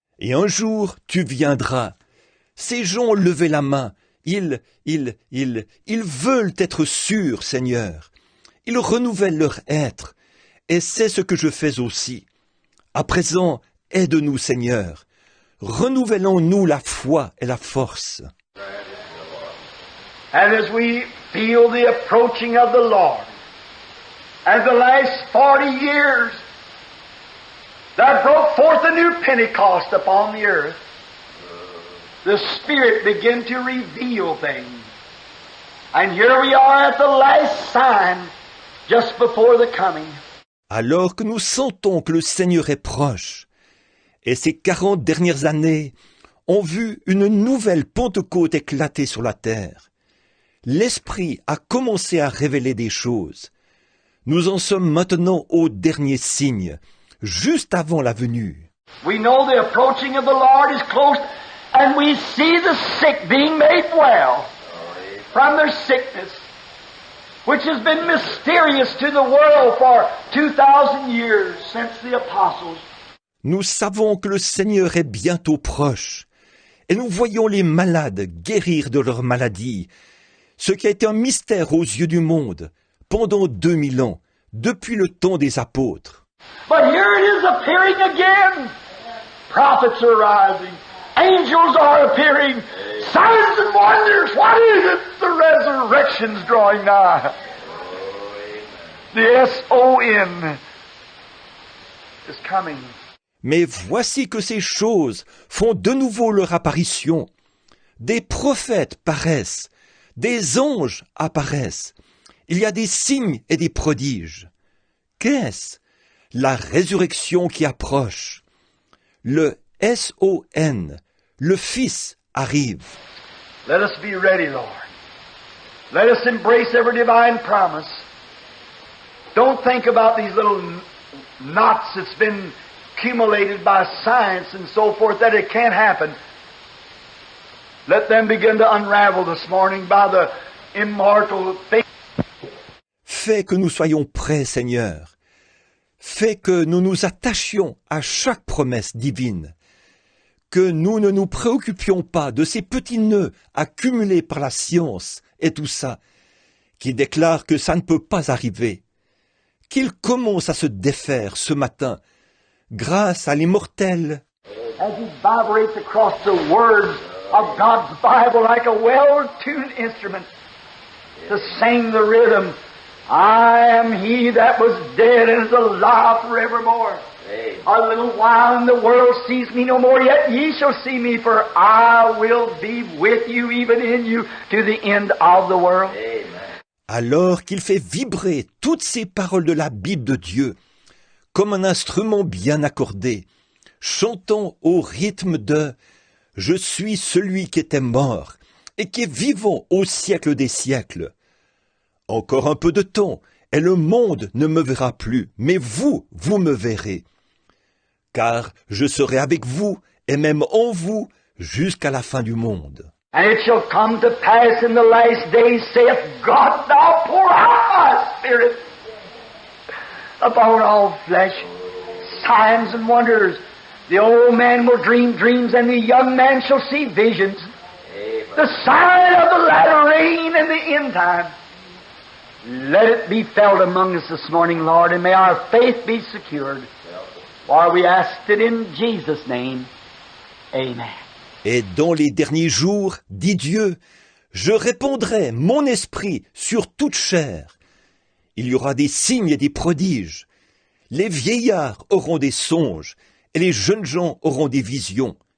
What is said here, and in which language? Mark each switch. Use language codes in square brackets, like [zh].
[fr] Et un jour, tu viendras. Ces gens ont levé la main. Ils veulent être sûrs, Seigneur. Ils renouvellent leur être. Et c'est ce que je fais aussi. À présent, aide-nous, Seigneur. Renouvellons-nous la foi et la force. [en] And as we feel the approaching of the Lord, as the last 40 years that broke forth a new Pentecost upon the earth, the Spirit began to reveal things. And here we are at the last sign, just before the coming. [fr] Alors que nous sentons que le Seigneur est proche, et ces 40 dernières années ont vu une nouvelle Pentecôte éclater sur la terre. L'Esprit a commencé à révéler des choses. Nous en sommes maintenant au dernier signe, juste avant la venue. [en] We know the approaching of the Lord is close, and we see the sick being made well from their sickness, which has been mysterious to the world for 2,000 years since the apostles. [fr] Nous savons que le Seigneur est bientôt proche, et nous voyons les malades guérir de leur maladie, ce qui a été un mystère aux yeux du monde pendant 2000 ans, depuis le temps des apôtres. [en] But here it is appearing again. Prophets are rising. Angels are appearing. Signs and wonders. What is it? The resurrection's drawing nigh. The S-O-N is coming. [fr] Mais voici que ces choses font de nouveau leur apparition. Des prophètes paraissent, des anges apparaissent. Il y a des signes et des prodiges. Qu'est-ce? La résurrection qui approche. Le S-O-N, le Fils, arrive. [en] Let us be ready, Lord. Let us embrace every divine promise. Don't think about these little knots that's been accumulated by science and so forth that it can't happen. Let them begin to unravel this morning by the immortal faith. [fr] Fais que nous soyons prêts, Seigneur. Fais que nous nous attachions à chaque promesse divine. Que nous ne nous préoccupions pas de ces petits nœuds accumulés par la science et tout ça, qui déclarent que ça ne peut pas arriver. Qu'ils commencent à se défaire ce matin, grâce à l'immortel. [en] As he vibrates across the words of God's Bible like a well-tuned instrument to sing the rhythm, I am he that was dead and is alive forevermore. A little while and the world sees me no more, yet ye shall see me, for I will be with you, even in you, to the end of the world. [fr] Alors qu'il fait vibrer toutes ces paroles de la Bible de Dieu, comme un instrument bien accordé, chantant au rythme de « Je suis celui qui était mort et qui est vivant au siècle des siècles ». Encore un peu de temps, et le monde ne me verra plus, mais vous, vous me verrez. Car je serai avec vous, et même en vous, jusqu'à la fin du monde. [en] And it shall come to pass in the last days, saith God, thou pour out my spirit upon all flesh. Signs and wonders. The old man will dream dreams, and the young man shall see visions. The sign of the latter rain and the end time. Let it be felt among us this morning, Lord, and may our faith be secured. For we ask it in Jesus' name. Amen. [fr] Et dans les derniers jours, dit Dieu, je répandrai mon esprit sur toute chair. Il y aura des signes et des prodiges. Les vieillards auront des songes, et les jeunes gens auront des visions.